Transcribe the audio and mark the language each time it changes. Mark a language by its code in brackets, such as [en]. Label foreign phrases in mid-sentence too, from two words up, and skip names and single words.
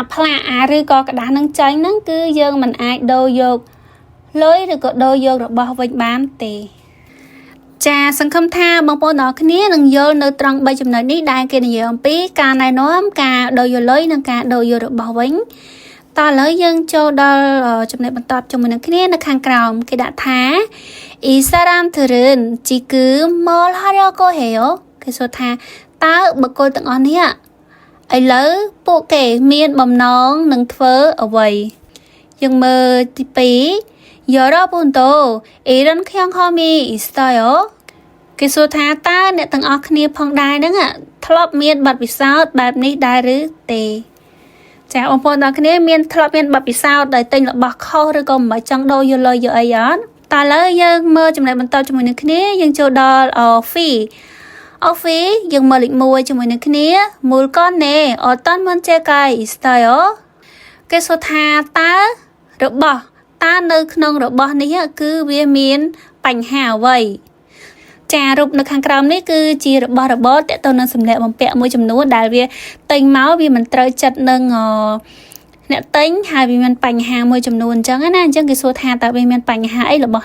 [km] ផ្លាកអាឬក៏กระดาษនឹងចាញ់ហ្នឹងគឺយើងមិនអាចដូរយកលុយឬក៏ដូរយករបស់វិញបានទេចាសង្ឃឹមថាបងប្អូនទាំងអស់គ្នានឹងយល់នៅត្រង់3ចំណុចនេះដែលគេនិយាយអំពីការណែនាំការដូរយកលុយនិងការដូរយករបស់វិញតើឥឡូវយើងចូលដល់ចំណុចបន្តជាមួយនឹងគ្នានៅខាងក្រោមគេដាក់ថា [ko] 이 사람들은 지금 뭘 하려고 해요? [km] គេសួរថាតើបុគ្គលទាំងអស់នេះឥឡូវពួកគេមានបំណងនឹងធ្វើអ្វីយើងមើលទី 2 [ko] 여러분도 이런 경험이 있어요? [km] គេសួរថាតើអ្នកទាំងអស់គ្នាផងដែរហ្នឹងធ្លាប់មានបទពិសោធន៍បែបនេះដែរឬទេចាបងប្អូនទាំងគ្នាមានធ្លាប់មានបទពិសោធន៍ដោយទិញរបស់ខុសឬក៏មិនចង់ដូរយកលុយយកអីអត់តើឥឡូវយើងមើលចំណុចបន្តជាមួយនឹងគ្នាយើងចូលដល់ Offi យើងមើលលេខ1ជាមួយនឹងគ្នា [ko] 물건에 어떤 문제가 있어요? [km] គេសួរថាតើរបស់តើនៅក្នុងរបស់នេះគឺវាមានបញ្ហាអ្វីចារូបនៅខាងក្រោមនេះគឺជារបស់របរទាក់ទងនឹងសម្លៀកបំពាក់មួយចំនួនដែល វាទិញមកវាមិនត្រូវចិត្តនឹងអ្នកទិញហើយវាមានបញ្ហាមួយចំនួនអញ្ចឹងណាអញ្ចឹងគេសួរថាតើវាមានបញ្ហាអីរបស់